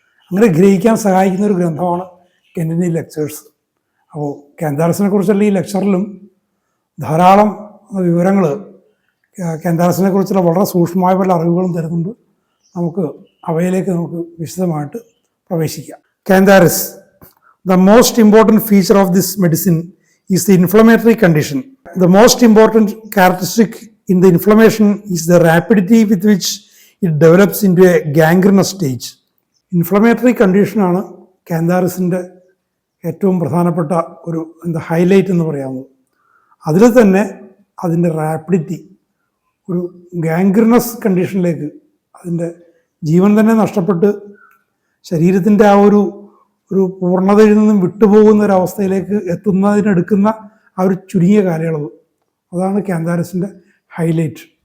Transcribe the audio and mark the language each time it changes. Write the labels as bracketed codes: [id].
[ml] അങ്ങനെ ഗ്രഹിക്കാൻ സഹായിക്കുന്ന ഒരു ഗ്രന്ഥമാണ് കെൻറ്റിൻ്റെ ലെക്ചേഴ്സ്. അപ്പോൾ കാന്താരിസിനെ കുറിച്ചുള്ള ഈ ലെക്ചറിലും ധാരാളം വിവരങ്ങൾ, കാന്താരിസിനെ കുറിച്ചുള്ള വളരെ സൂക്ഷ്മമായ പല അറിവുകളും തരുന്നുണ്ട്. നമുക്ക് അവയിലേക്ക് വിശദമായിട്ട് പ്രവേശിക്കാം. [en] Cantharis. The most important feature of this medicine is the inflammatory condition. The most important characteristic in the inflammation is the rapidity with which it develops into a gangrenous stage. Inflammatory condition [ml] ആണ് കാന്താരിസിൻ്റെ ഏറ്റവും പ്രധാനപ്പെട്ട ഒരു highlight എന്ന് പറയാവുന്നത്. അതിൽ തന്നെ അതിൻ്റെ rapidity ഒരു ഗാംഗ്രിനസ് കണ്ടീഷനിലേക്ക്, അതിൻ്റെ ജീവൻ തന്നെ നഷ്ടപ്പെട്ട് ശരീരത്തിൻ്റെ ആ ഒരു പൂർണ്ണതയിൽ നിന്നും വിട്ടുപോകുന്ന ഒരവസ്ഥയിലേക്ക് എത്തുന്നതിനെടുക്കുന്ന ആ ഒരു ചുരുങ്ങിയ കാലയളവ്, അതാണ് കാന്താരിസിൻ്റെ ഹൈലൈറ്റ്.